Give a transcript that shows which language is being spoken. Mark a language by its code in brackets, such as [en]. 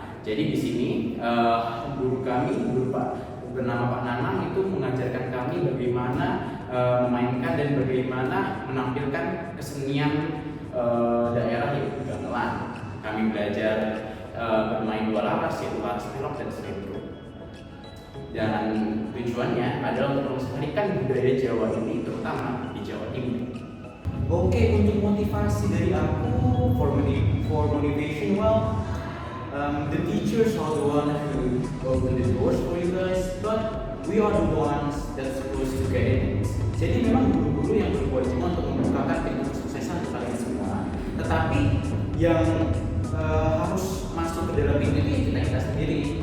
[id] Jadi di sini guru kami, bernama Pak Nanang, itu mengajarkan kami bagaimana memainkan dan bagaimana menampilkan kesenian daerah yaitu gamelan. Kami belajar bermain dua laras, yaitu laras pelok dan seledro. Dan tujuannya adalah untuk melestarikan budaya Jawa ini, terutama di Jawa Timur. [en] Oke, [id] untuk motivasi dari aku, [en] for motivation, well, the teachers are the one who open the doors for you guys, but we are the ones that's supposed to get in. [id] Jadi memang guru-guru yang berkewajiban untuk membukakan pintu kesuksesan untuk kalian semua. Tetapi yang harus masuk ke dalam pintu itu kita sendiri.